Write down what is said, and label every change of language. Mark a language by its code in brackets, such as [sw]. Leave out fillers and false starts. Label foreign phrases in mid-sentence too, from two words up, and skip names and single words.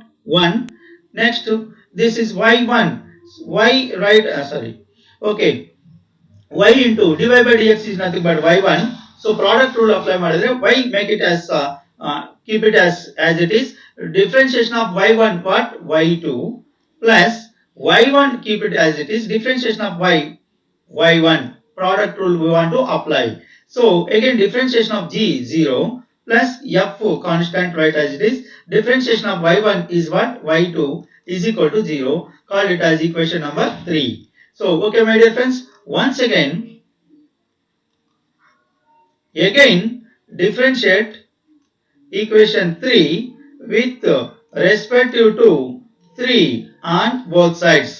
[en] 1. Next, this is y1. Y right, sorry. Okay. Y into dy by dx is nothing but y1. So product rule apply madidre y make it as keep it as it is. Differentiation of y1 what? Y2 plus y1 keep it as it is. Differentiation of y1 product rule we want to apply. So again differentiation of g 0 plus f constant right as it is. Differentiation of y1 is what? Y2 is equal to 0. Call it as equation number 3. So okay my dear friends, once again differentiate equation 3 with respective to 3 on both sides.